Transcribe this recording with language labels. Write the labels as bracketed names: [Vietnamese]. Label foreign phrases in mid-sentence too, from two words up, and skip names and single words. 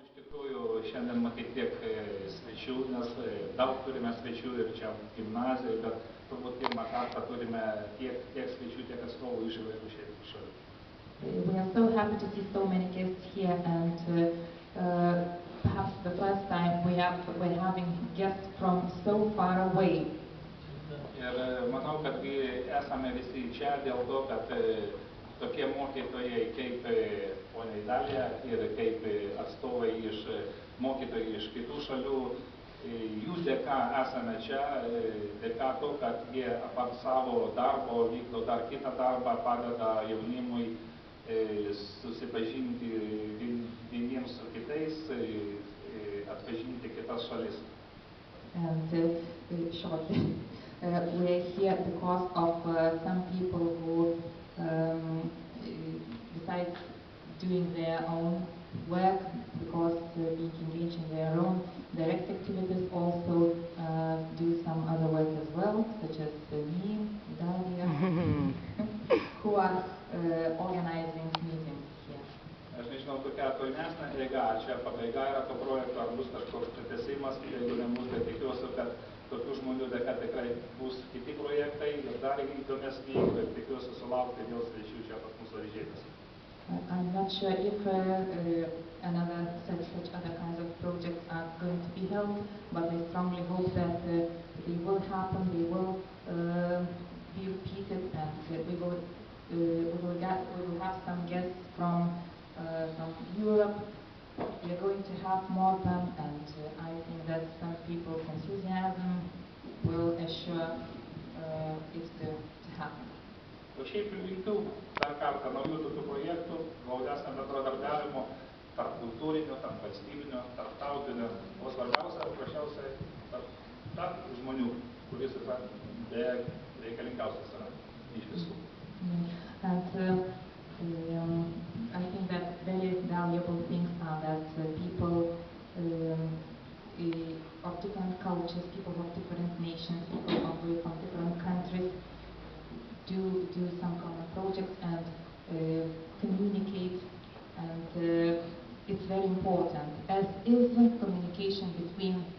[Lithuanian] Šiandien matyt tiek svečių, nes daug turime svečių ir čia gimnazijoje, bet turbūt pirmą kartą turime tiek svečių, tiek atstovų iš įvairių šalių. [English] We are so happy to see so many guests here, and perhaps the first time we're having guests from so far away. [Lithuanian] Ir manau, kad esame visi čia dėl to, kad tokie mokytojai kaip ponia Idalija ir kaip atstovai mokytojai iš kitų šalių, jų dėka esame čia, dėka to, kad jie apart savo darbo vykdo dar kitą darbą, padeda jaunimui susipažinti vieniems su kitais, atpažinti kitas šalis. [English] And shortly, we are here because of some people who, besides doing their own work, because being engaged in their own direct activities, also do some other work as well, such as me, Dalia, who are organizing meetings here. [Lithuanian] Aš nežinau, kokia tolimesnė eiga, ar čia pabaiga yra to projekto, ar bus kažkoks tęsimas, jeigu nebus, bet tikiuosi, kad tokių žmonių dėka tikrai bus kiti projektai ir dar įdomesni, ir tikiuosi sulaukti vėl svečių čia pas mus Avižietėse. [English] I'm not sure if such other kinds of projects are going to be held, but I strongly hope that they will happen, they will be repeated, and we will have some guests from Europe. We are going to have more of them, and I think that some people's enthusiasm will assure it to happen. [Lithuanian] O šiaip linkiu dar kartą naujų tokių projektų, glaudesnio bendradarbiavimo, tarp kultūrinio, tarp valstybinio, tarptautinio, o svarbiausia, paprasčiausiai, tarp žmonių, kuris yra reikalingiausias yra iš visų. [English] And I think that very valuable things are that people of different cultures, people of different nations, people from different countries do some common projects and communicate, and it's very important, as is communication between